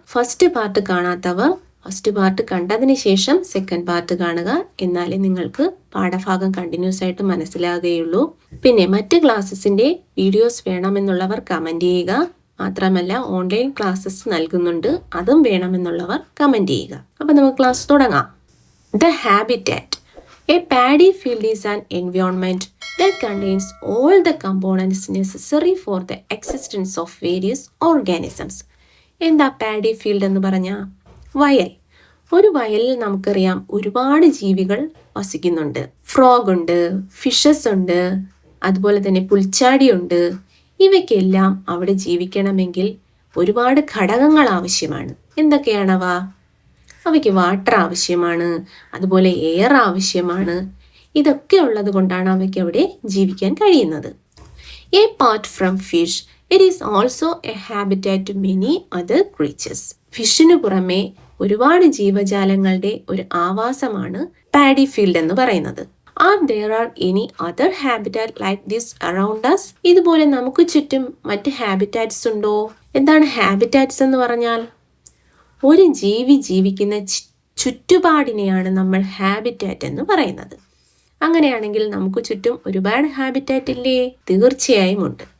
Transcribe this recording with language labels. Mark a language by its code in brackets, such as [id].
[ml] First part കാണാത്തവർ first part കണ്ടതിന് ശേഷം സെക്കൻഡ് പാർട്ട് കാണുക, എന്നാലേ നിങ്ങൾക്ക് പാഠഭാഗം കണ്ടിന്യൂസ് ആയിട്ട് മനസ്സിലാകുകയുള്ളൂ. പിന്നെ മറ്റ് ക്ലാസ്സസിൻ്റെ വീഡിയോസ് വേണമെന്നുള്ളവർ കമൻറ്റ് ചെയ്യുക. മാത്രമല്ല ഓൺലൈൻ ക്ലാസ്സസ് നൽകുന്നുണ്ട്, അതും വേണമെന്നുള്ളവർ കമൻറ്റ് ചെയ്യുക. അപ്പം നമുക്ക് ക്ലാസ് തുടങ്ങാം. The habitat. [en] A paddy field is an environment that contains all the components necessary for the existence of various organisms. [ml] എന്താ പാഡി ഫീൽഡ് എന്ന് പറഞ്ഞാൽ? വയൽ. ഒരു വയലിൽ നമുക്കറിയാം ഒരുപാട് ജീവികൾ വസിക്കുന്നുണ്ട്. ഫ്രോഗ് ഉണ്ട്, ഫിഷസ് ഉണ്ട്, അതുപോലെ തന്നെ പുൽച്ചാടിയുണ്ട്. ഇവയ്ക്കെല്ലാം അവിടെ ജീവിക്കണമെങ്കിൽ ഒരുപാട് ഘടകങ്ങൾ ആവശ്യമാണ്. എന്തൊക്കെയാണവ? അവയ്ക്ക് വാട്ടർ ആവശ്യമാണ്, അതുപോലെ എയർ ആവശ്യമാണ്. ഇതൊക്കെ ഉള്ളത് കൊണ്ടാണ് അവയ്ക്ക് അവിടെ ജീവിക്കാൻ കഴിയുന്നത്. [en] Part from fish, it is also a habitat to many other creatures. [ml] ഫിഷിനു പുറമെ ഒരുപാട് ജീവജാലങ്ങളുടെ ഒരു ആവാസമാണ് പാഡി ഫീൽഡ് എന്ന് പറയുന്നത്. [en] There are any other habitat like this around us? [ml] ഇതുപോലെ നമുക്ക് ചുറ്റും മറ്റ് ഹാബിറ്റാറ്റ്സ് ഉണ്ടോ? എന്താണ് ഹാബിറ്റാറ്റ്സ് എന്ന് പറഞ്ഞാൽ? ഒരു ജീവി ജീവിക്കുന്ന ചുറ്റുപാടിനെയാണ് നമ്മൾ ഹാബിറ്റാറ്റ് എന്ന് പറയുന്നത്. അങ്ങനെയാണെങ്കിൽ നമുക്ക് ചുറ്റും ഒരുപാട് ഹാബിറ്റാറ്റ് ഇല്ലേ? തീർച്ചയായും ഉണ്ട്.